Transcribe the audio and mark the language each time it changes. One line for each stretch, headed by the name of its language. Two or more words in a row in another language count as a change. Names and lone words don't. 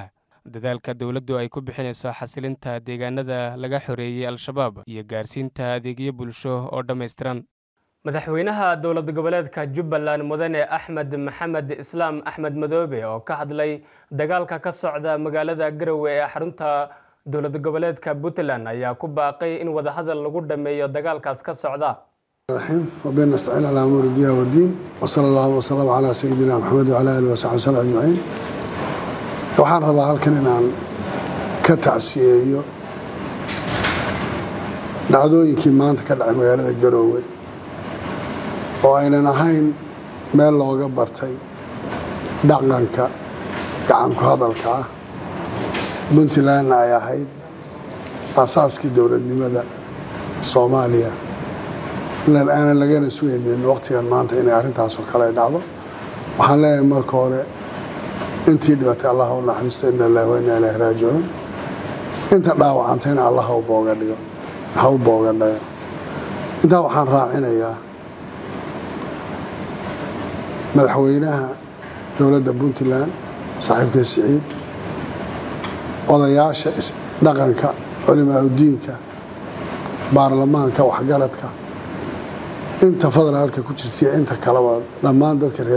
Somali: dadaalka dowladdu ay ku bixinayso xasilinta deegaanada laga xoreeyay Al-Shabaab iyo gaarsiinta adeegyo bulsho oo dhammaystiran. madaxweynaha dowlad goboleedka Jubbaland Mudane Axmed Maxamed Islaam Axmed Madoobe oo ka hadlay dagaalka ka socda magaalada Garowe ee xarunta dowlad goboleedka Puntland ayaa ku baaqay in wada hadal lagu dhameeyo dagaalkaas ka socda.
Arabic: وبين نستعين على أمور الدنيا والدين وصلى الله وسلم على سيدنا محمد وعلى آله وصحبه وسلم أجمعين.
Somali: waxaan rabaa halkan inaan ka tacsiyeeyo dhacdooyinkii maanta ka dhacay magaalada Garowe oo aynan ahayn meel looga bartay dhaqanka gacan ku hadalka ah. Puntland ay ahayd asaaskii dowladnimada Soomaaliya aan lagana sugaynin waqtigan maanta inay arrintaas oo kale dhacdo. waxaan leeyahay marka hore intii dhibatay Allah u naxariisto
Arabic: إنا لله وإنا إليه راجعون.
Somali: inta dhaawacantayna Allah ha u boogadhayo. intaa waxaan raacinayaa madaxweynaha dowladda Puntland saaxiibka Siciid odayaasha dhaqanka culimaa diinka baarlamaanka waxgaradka inta federaalka ku jirtay inta kala dhammaan dadka reer